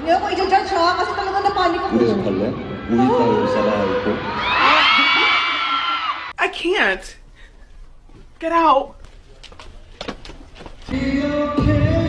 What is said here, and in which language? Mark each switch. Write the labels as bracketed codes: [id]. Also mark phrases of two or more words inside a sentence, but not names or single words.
[tl] i-judge ha, kasi talaga napanik ako. [ko] 우리 집 갈래? 우리 딸 살아 있고. [en] I can't. Get out.